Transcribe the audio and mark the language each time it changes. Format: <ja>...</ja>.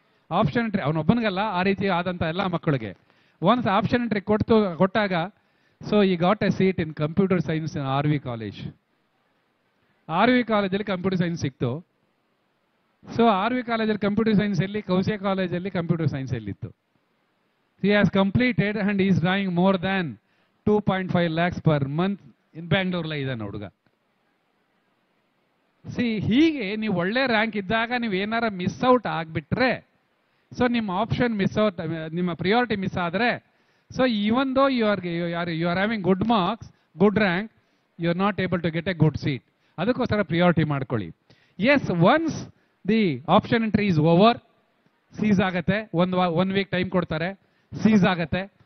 <kn>Option entry ಅವನೊಬ್ಬನಿಗಲ್ಲ, ಆ ರೀತಿ ಆದಂಥ ಎಲ್ಲ ಮಕ್ಕಳಿಗೆ ಒನ್ಸ್ ಆಪ್ಷನ್ ಎಂಟ್ರಿ ಕೊಟ್ಟಾಗ</kn> <en>So he got a seat in computer science in RV college.</en> <kn>RV ಕಾಲೇಜಲ್ಲಿ ಕಂಪ್ಯೂಟರ್ ಸೈನ್ಸ್ ಸಿಕ್ತು. ಸೊ RV ಕಾಲೇಜಲ್ಲಿ ಕಂಪ್ಯೂಟರ್ ಸೈನ್ಸ್ ಎಲ್ಲಿ, ಕೌಸಿಯಾ ಕಾಲೇಜಲ್ಲಿ computer science ಎಲ್ಲಿತ್ತು.</kn> <en>he has completed and he is drawing more than 2.5 lakhs per month in Bangalore</en> <kn>ಇದ್ದಾನೆ ಹುಡುಗ. ಹೀಗೆ ನೀವು ಒಳ್ಳೆ ರ್ಯಾಂಕ್ ಇದ್ದಾಗ ನೀವು ಏನಾರ ಮಿಸ್ ಔಟ್ ಆಗ್ಬಿಟ್ರೆ, ಸೊ ನಿಮ್ಮ ಆಪ್ಷನ್ ಮಿಸ್ ಔಟ್, ನಿಮ್ಮ ಪ್ರಿಯಾರಿಟಿ ಮಿಸ್ ಆದರೆ,</kn> <en>So even though you are having good marks, good rank, you are not able to get a good seat.</en> <kn>ಅದಕ್ಕೋಸ್ಕರ ಪ್ರಿಯಾರಿಟಿ ಮಾಡ್ಕೊಳ್ಳಿ. S,</kn> <en>once the option entry is over,</en> <kn>seize ಆಗತ್ತೆ, one week time ಕೊಡ್ತಾರೆ, seize ಆಗತ್ತೆ.</kn>